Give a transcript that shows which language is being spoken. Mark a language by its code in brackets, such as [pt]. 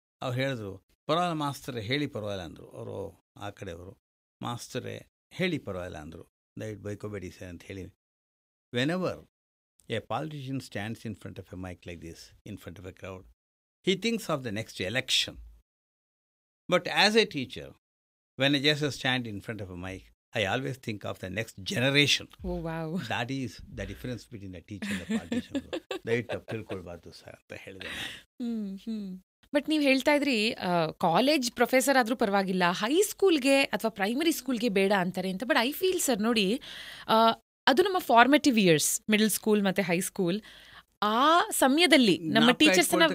[kn] ಅವ್ರು ಹೇಳಿದ್ರು, ಪರವಾಗಿಲ್ಲ ಮಾಸ್ತರೇ ಹೇಳಿ ಪರವಾಗಿಲ್ಲ ಅಂದರು. ಅವರು ಆ ಕಡೆಯವರು, ಮಾಸ್ತರೇ ಹೇಳಿ ಪರವಾಗಿಲ್ಲ ಅಂದರು, ದಯವಿಟ್ಟು ಬೈಕೋಬೇಡಿ ಸರ್ ಅಂತ ಹೇಳಿ. [en] Whenever a politician stands in front of a mic like this, in front of a crowd, he thinks of the next election. But as a teacher, when I just stand in front of a mic, I always think of the next generation. Oh, wow. That is the difference between a teacher and a politician. [kn] ದಯವಿಟ್ಟು ತಿಳ್ಕೊಳ್ಬಾರ್ದು sir ಅಂತ ಹೇಳಿದೆ. But ನೀವು ಹೇಳ್ತಾ ಇದ್ರಿ college professor ಆದರೂ ಪರವಾಗಿಲ್ಲ, ಹೈಸ್ಕೂಲ್ಗೆ ಅಥವಾ primary ಸ್ಕೂಲ್ಗೆ ಬೇಡ ಅಂತಾರೆ ಅಂತ. [en] but I feel sir [kn] ನೋಡಿ, ಅದು ನಮ್ಮ [en] formative years, middle school ಮತ್ತು high school, [kn] ಆ ಸಮಯದಲ್ಲಿ ನಮ್ಮ ಟೀಚರ್ಸ್